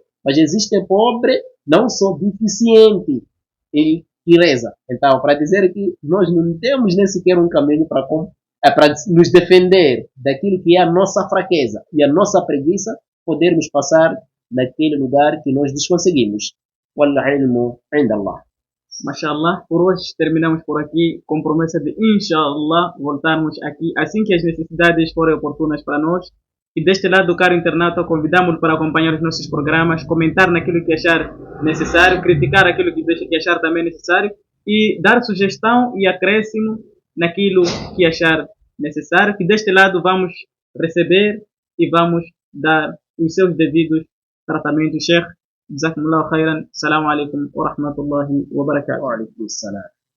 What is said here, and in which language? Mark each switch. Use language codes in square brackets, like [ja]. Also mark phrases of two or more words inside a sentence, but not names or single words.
[pt] Mas existe pobre, não sou deficiente e reza. Então, para dizer que nós não temos nem sequer um caminho para nos defender daquilo que é a nossa fraqueza e a nossa preguiça, podermos passar naquele lugar que nós desconseguimos. [ar] والله علم عند الله. [pt] Mashallah, por hoje terminamos por aqui, com promessa de, inshallah, voltarmos aqui assim que as necessidades forem oportunas para nós. E deste lado, caro internauta, convidamos-lo para acompanhar os nossos programas, comentar naquilo que achar necessário, criticar aquilo que achar também necessário e dar sugestão e acréscimo naquilo que achar necessário, que deste lado vamos receber e vamos dar os seus devidos tratamentos. [ar] شيخ، جزاكم الله خيرا. السلام عليكم ورحمة الله وبركاته. وعليكم السلام.